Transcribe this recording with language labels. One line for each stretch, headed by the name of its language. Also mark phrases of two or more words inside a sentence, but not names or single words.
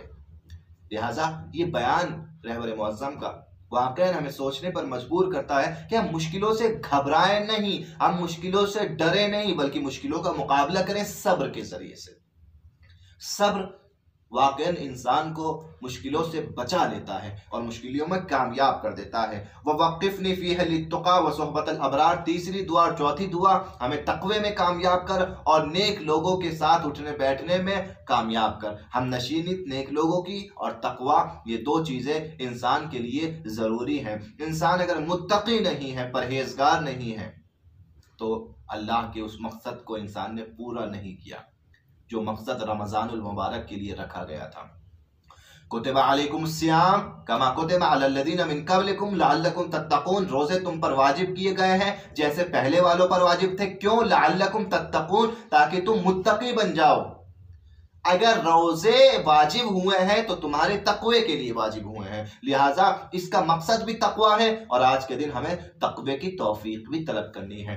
Urdu: لہٰذا یہ بیان رہبر معظم کا واقعی ہمیں سوچنے پر مجبور کرتا ہے کہ ہم مشکلوں سے گھبرائیں نہیں، ہم مشکلوں سے ڈریں نہیں، بلکہ مشکلوں کا مقابلہ کریں صبر کے ذریعے سے. صبر واقعی انسان کو مشکلوں سے بچا لیتا ہے اور مشکلوں میں کامیاب کر دیتا ہے.
Arabic: ووفقني فيها للتقى وصحبة الأبرار,
Urdu: تیسری دعا اور چوتھی دعا، ہمیں تقوے میں کامیاب کر اور نیک لوگوں کے ساتھ اٹھنے بیٹھنے میں کامیاب کر. ہم نشینی نیک لوگوں کی اور تقویٰ، یہ 2 چیزیں انسان کے لیے ضروری ہیں. انسان اگر متقی نہیں ہے، پرہیزگار نہیں ہے، تو اللہ کے اس مقصد کو انسان نے پورا نہیں کیا جو مقصد رمضان المبارک کے لیے رکھا گیا تھا.
Arabic: كتب عليكم الصيام كما كتب على الذين من قبلكم لعلكم تتقون,
Urdu: روزے تم پر واجب کیے گئے ہیں جیسے پہلے والوں پر واجب تھے۔ کیوں?
Arabic: لعلكم تتقون,
Urdu: تاکہ تم متقی بن جاؤ. اگر روزے واجب ہوئے ہیں تو تمہارے تقوے کے لیے واجب ہوئے ہیں، لہٰذا اس کا مقصد بھی تقویٰ ہے اور آج کے دن ہمیں تقوے کی توفیق بھی طلب کرنی ہے.